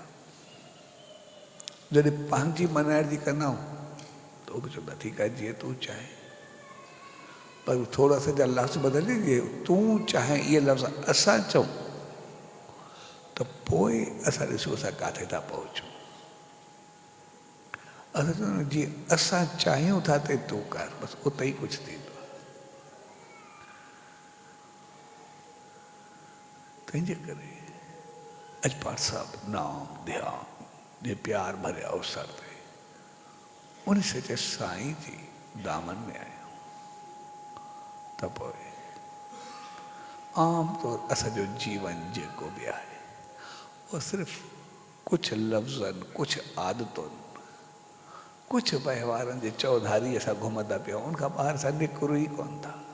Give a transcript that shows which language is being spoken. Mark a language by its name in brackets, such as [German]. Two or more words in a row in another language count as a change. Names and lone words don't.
[Sindhi] जॾहिं पंहिंजी मनाइण जी कंदा आहियूं त उहो बि चवंदा ठीकु आहे जीअं तूं चाहे, पर थोरा सा जा लफ़्ज़ बदिलिजे, तूं चाहे इहे लफ़्ज़ असां चऊं त पोइ असां ॾिसूं असां किथे था पहुचूं। असां चवंदा जीअं असां चाहियूं था ते तूं कर, बसि उते ई कुझु थींदो। तंहिंजे करे अॼु पाण सभु नाम ध्यान जे प्यार भरे अवसर ते उन सचे साईं जी दामन में आहियूं त पोइ आम तौर असांजो जीवन जेको बि आहे उहो सिर्फ़ु कुझु लफ़्ज़नि, कुझु आदतुनि, कुझु वहिंवारनि जे चौधारी असां घुमंदा पिया आहियूं, उनखां ॿाहिरि असां निकिरूं ई कोन था।